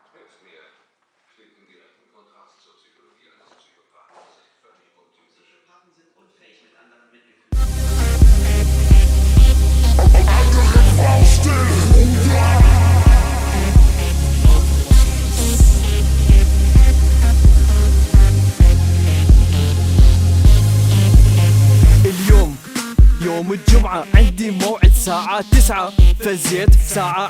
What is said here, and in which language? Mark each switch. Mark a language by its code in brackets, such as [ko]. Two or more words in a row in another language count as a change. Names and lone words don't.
[de] eines mehr steht in direktem Kontrast zur Psychologie eines Psychopathen. Das ist völlig untypisch. Psychopathen sind unfähig, mit anderen Mitgefühl. [ar] اليوم يوم الجمعة عندي موعد ساعة 9 فزيت ساعة